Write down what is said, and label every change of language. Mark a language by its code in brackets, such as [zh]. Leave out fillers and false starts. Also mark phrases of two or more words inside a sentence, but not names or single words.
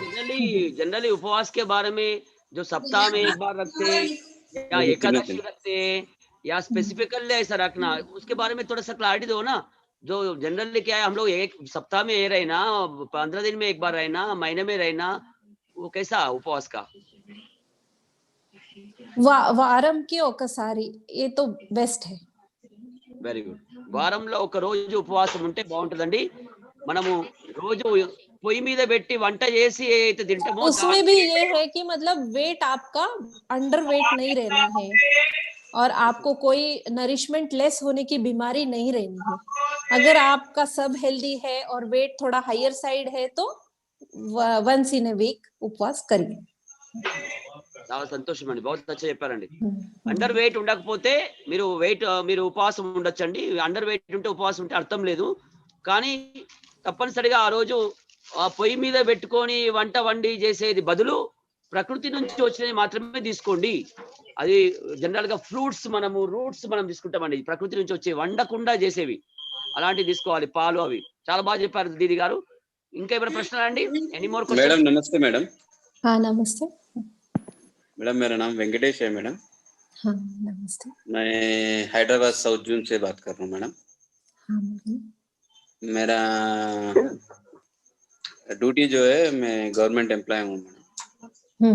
[hi] जनरली उपवास के बारे में जो सप्ताह में एक बार रखते या एकादशी रखते या स्पेसिफिकली ऐसा रखना, उसके बारे में थोड़ा सा क्लैरिटी दो ना। जो जनरली क्या है, हम लोग एक सप्ताह में ये रहना, 15 दिन में एक बार रहना, महीने में रहना, वो कैसा उपवास का? [te] వారం కి ఒకసారి [hi] ये तो बेस्ट है। [en] very good. [te] వారంలో ఒక రోజు ఉపవాసం ఉంటే బాగుంటుందండి. మనము రోజు పొయ్యి మీద పెట్టి వంట చేసి ఏదైతే తింటామో [hi] उसमें भी ये है कि मतलब वेट आपका [en] under weight [hi] नहीं रहना है और आपको कोई [en] nourishment less [hi] होने की बीमारी नहीं रहनी है। अगर आपका सब हेल्दी है और वेट थोड़ा [en] higher side [hi] है तो [en] once in a week [hi] उपवास करिए। [te] చాలా సంతోషం అండి. [hi] बहुत अच्छा చెప్పారండి. [en] under weight [te] ఉండకపోతే మీరు ఉపవాసం ఉండొచ్చండి. [en] under weight [te] ఉంటే ఉపవాసం ఉంటే అర్థం లేదు. కానీ తప్పనిసరిగా ఆ రోజు ఆ పొయ్యి మీద పెట్టుకొని వంట వండి చేసేది బదులు ప్రకృతి నుంచి వచ్చినవి మాత్రమే తీసుకోండి. అది జనరల్ గా రూట్స్ మనం తీసుకుంటామండి. ప్రకృతి నుంచి వచ్చే వండకుండా చేసేవి అలాంటివి తీసుకోవాలి, పాలు అవి. చాలా బాగా చెప్పారు దీది గారు. ఇంకా ఏమైనా ప్రశ్నలు అండి? [en] any more question? [hi] मैडम नमस्ते मैडम। हाँ नमस्ते मैडम मेरा नाम वेंकटेश है मैडम। हाँ नमस्ते। मैं हैदराबाद साउथ जोन से बात कर रहा हूँ मैडम। हाँ मेरा ड्यूटी जो है, मैं [en] government employee [hi] हूँ मैडम।